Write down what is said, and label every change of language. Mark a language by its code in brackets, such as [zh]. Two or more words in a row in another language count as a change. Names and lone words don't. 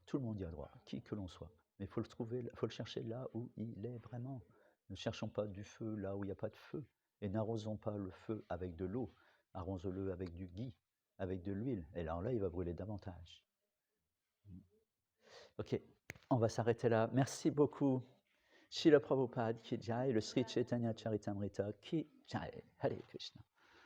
[fr] Tout le monde y a droit, qui que l'on soit. Mais il faut le trouver, il faut le chercher là où il est vraiment. Ne cherchons pas du feu là où il n'y a pas de feu. Et n'arrosons pas le feu avec de l'eau. Arrose-le avec du ghee, avec de l'huile. Et alors là, il va brûler davantage. Ok, on va s'arrêter là. Merci beaucoup. [hi] श्रील प्रभुपाद की जय, le श्री चैतन्य चरितामृत की जय. हरे कृष्ण.